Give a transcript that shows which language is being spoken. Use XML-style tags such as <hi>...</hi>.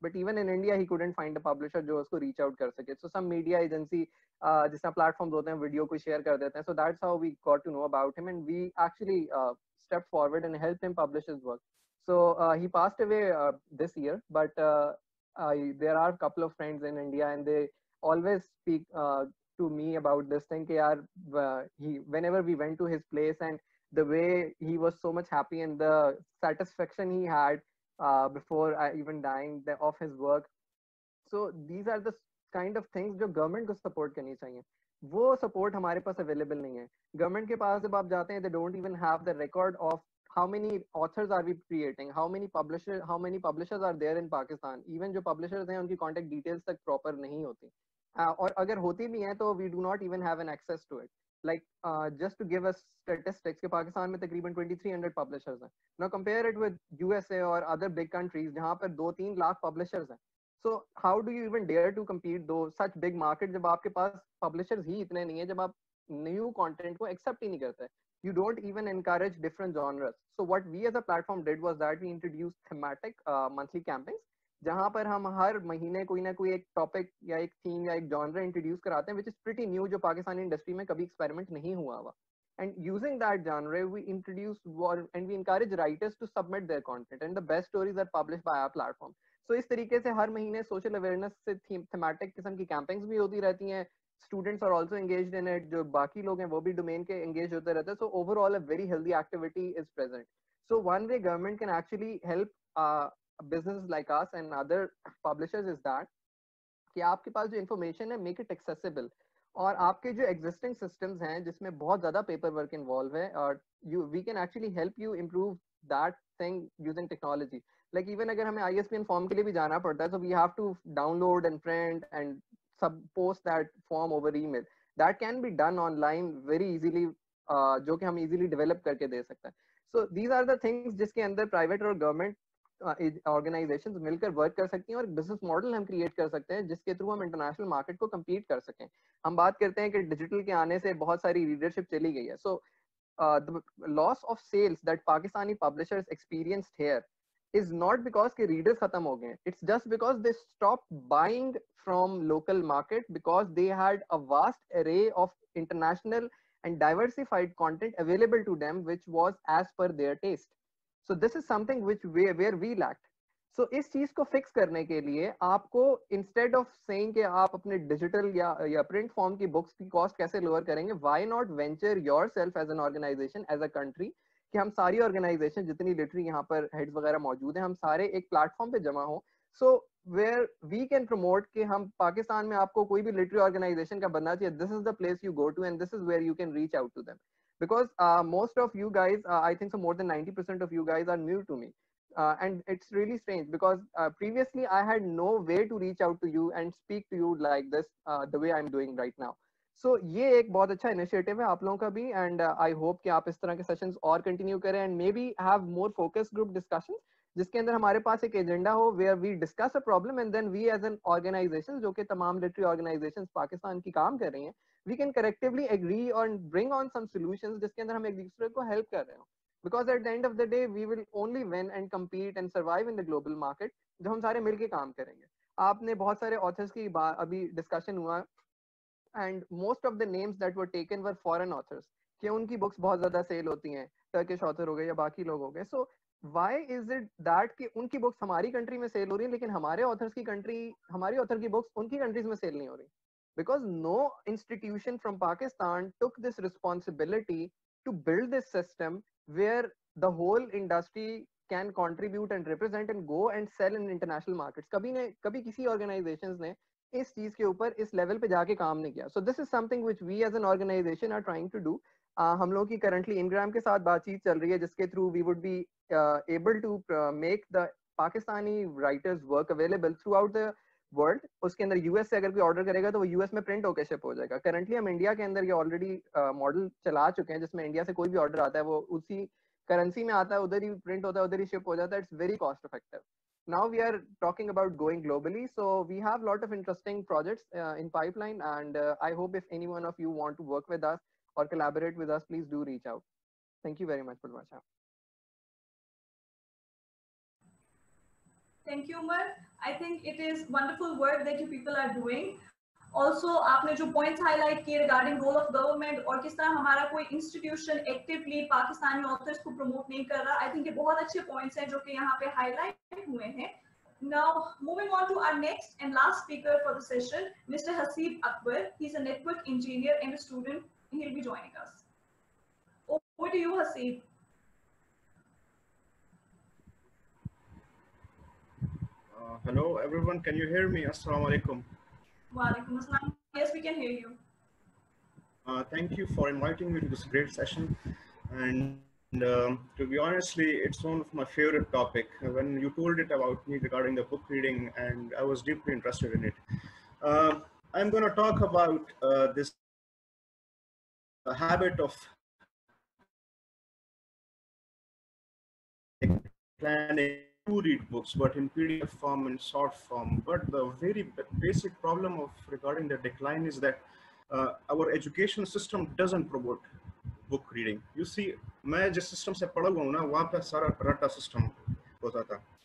<en>But even in India, he couldn't find a publisher</en> <hi>जो उसको reach out कर सके.</hi> <en>So some media agency</en> <hi>जिस तरह platforms होते हैं video को share कर देते हैं.</hi> <en>So that's how we got to know about him and we actually stepped forward and helped him publish his work. So he passed away this year, but there are a couple of friends in India and they always speak to me about this thing</en> <hi>कि यार</hi> <en>whenever we went to his place and the way he was so much happy and the satisfaction he had before even dying of his work. So these are the kind of things</en> <hi>जो government को support करनी चाहिए. वो support हमारे पास available नहीं है. Government के पास जब आप जाते हैं,</hi> <en>they don't even have the record of how many authors are we creating, how many publishers are there in Pakistan.</en> <hi>Even जो publishers हैं उनकी contact details तक proper नहीं होती. और अगर होती भी हैं तो</hi> <en>we do not even have an access to it. Like just to give us statistics,</en> <hi>कि पाकिस्तान में तकरीबन 2300 publishers हैं.</hi> <en>Now compare it with USA or other big countries</en> <hi>जहाँ पर 2-3 लाख publishers हैं.</hi> <en>So how do you even dare to compete those such big market</en> <hi>जब आपके पास publishers ही इतने नहीं है, जब आप new content को accept ही नहीं करते?</hi> <en>You don't even encourage different genres. So what we as a platform did was that we introduced thematic monthly campaigns,</en> <hi>जहाँ पर हम हर महीने कोई ना कोई एक टॉपिक या एक थीम या एक जॉनर इंट्रोड्यूस कराते हैं,</hi> <en>which is pretty new,</en> <hi>जो पाकिस्तानी इंडस्ट्री में कभी एक्सपेरिमेंट नहीं हुआ हुआ.</hi> <en>And using that genre, we introduce and we encourage writers to submit their content, and the best stories are published by our platform.</en> <hi>So इस तरीके से हर महीने सोशल अवेयरनेस से थीमेटिक किस्म की कैंपेन्स भी होती रहती हैं.</hi> <en>Students are also engaged in it.</en> <hi>जो बाकी लोग हैं वो भी domain के engaged होते रहते हैं.</hi> <en>So overall a very healthy activity is present. So one way government can actually help businesses like us and other publishers is that</en> <hi>कि आपके पास जो information है,</hi> <en>make it accessible.</en> <hi>और आपके जो existing systems हैं जिसमें बहुत ज़्यादा paper work involved है, और</hi> <en>we can actually help you improve that thing using technology. Like even</en> <hi>अगर हमें ISBN form के लिए भी जाना पड़ता है,</hi> <en>so we have to download and print and post that form over email. That can be done online very easily,</en> <hi>जो कि हम easily develop करके दे सकते हैं.</hi> <en>So these are the things</en> <hi>जिसके अंदर private और government ऑर्गेनाइजेशंस मिलकर वर्क कर सकती हैं, और बिजनेस मॉडल हम क्रिएट कर सकते हैं जिसके थ्रू हम इंटरनेशनल मार्केट को कम्पीट कर सकें. हम बात करते हैं कि डिजिटल के आने से बहुत सारी रीडरशिप चली गई है.</hi> <en>so the loss of sales that Pakistani publishers experienced here is not because</en> <hi>के readers खत्म हो गए.</hi> <en>It's just because they stopped buying from local market because they had a vast array of international and diversified content available to them which was as per their taste. So this is something which where we lacked.</en> <hi>So इस चीज को fix करने के लिए आपको</hi> <en>instead of saying</en> <hi>कि आप अपने डिजिटल या प्रिंट फॉर्म की बुक्स की कॉस्ट कैसे लोअर करेंगे,</hi> <en>why not venture yourself as an organization, as a country,</en> <hi>कि हम सारी ऑर्गेनाइजेशन जितनी लिटरी यहाँ पर हेड्स वगैरह मौजूद हैं, हम सारे एक प्लेटफॉर्म पे जमा हो.</hi> <en>so where we can promote</en> <hi>कि हम पाकिस्तान में आपको कोई भी लिटरी ऑर्गेनाइजेशन का बनना चाहिए,</hi> <en>This is the place you go to and this is where you can reach out to them. Because most of you guys, I think so more than 90% of you guys are new to me. And it's really strange because previously I had no way to reach out to you and speak to you like this, the way I'm doing right now.</en> <hi>So ये एक बहुत अच्छा initiative है आप लोगों का भी,</hi> <en>and I hope</en> <hi>कि आप इस तरह के सेशंस और कंटिन्यू करें</hi> <en>and maybe have more focus group discussions</en> <hi>जिसके अंदर हमारे पास एक एजेंडा हो</hi> <en>where we discuss a problem and then we as an organization,</en> <hi>जो कि तमाम लिटरी ऑर्गेनाइजेशंस पाकिस्तान की काम कर रही हैं,</hi> <en>we can collectively agree and bring on some solutions</en> <hi>जिसके अंदर हम एक दूसरे को हेल्प कर रहे हो.</hi> <en>Because at the end of the day we will only win and compete and survive in the global market</en> <hi>जब हम सारे मिलके काम करेंगे. आपने बहुत सारे ऑथर्स की अभी डिस्कशन हुआ</hi> <en>and most of the names that were taken were foreign authors</en> <hi>कि उनकी बुक्स बहुत ज्यादा सेल होती हैं, टर्किश ऑथर हो गए या बाकी लोग हो गए.</hi> <en>So why is it that</en> <hi>कि उनकी बुक्स हमारी कंट्री में सेल हो रही है लेकिन हमारे ऑथर्स की कंट्री, हमारी ऑथर की बुक्स उनकी कंट्रीज में सेल नहीं हो रही?</hi> <en>Because no institution from Pakistan took this responsibility to build this system where the whole industry can contribute and represent and go and sell in international markets.</en> <hi>कभी किसी organizations ने इस चीज के ऊपर इस लेवल पे जाके काम नहीं किया.</hi> <en>So this is something which we as an organization are trying to do.</en> <hi>हम लोग की currently Ingram के साथ बातचीत चल रही है जिसके through</hi> <en>we would be able to make the Pakistani writers work available throughout the world.</en> <hi>उसके अंदर यूएस से अगर कोई ऑर्डर करेगा तो वो यूएस में प्रिंट होकर शिप हो जाएगा. करंटली हम इंडिया के अंदर ये ऑलरेडी मॉडल चला चुके हैं जिसमें इंडिया से कोई भी ऑर्डर आता है वो उसी करेंसी में आता है, उधर ही प्रिंट होता है, उधर ही शिप हो जाता है.</hi> <en>It's very cost effective. Now we are talking about going globally, so we have a lot of interesting projects in pipeline, and I hope if any one of you want to work with us or collaborate with us, please do reach out. Thank you very much, Purvasha. Thank you, Umar. I think it is wonderful work that you people are doing.</en> <hi>Also, आपने जो points highlight किए regarding role of government और किस तरह हमारा कोई institution actively Pakistani authors को promote नहीं कर रहा, I think ये बहुत अच्छे points हैं जो कि यहाँ पे highlight हुए हैं.</hi> <en>Now, moving on to our next and last speaker for the session, Mr. Haseeb Akbar. He's a network engineer and a student. He'll be joining us. Over to you, Haseeb. Hello, everyone. Can you hear me? Assalamu alaikum. Walaikum assalam. Yes, we can hear you. Thank you for inviting me to this great session. And to be honestly, it's one of my favorite topic. When you told it about me regarding the book reading, and I was deeply interested in it. I'm going to talk about this habit of planning to read books, but in PDF form and short form. But the very basic problem of regarding the decline is that our education system doesn't promote book reading. You see,</en> <hi>मैं जिस system से पढ़ा हुआ हूँ ना, वहाँ पे सारा रट्टा system होता था.</hi>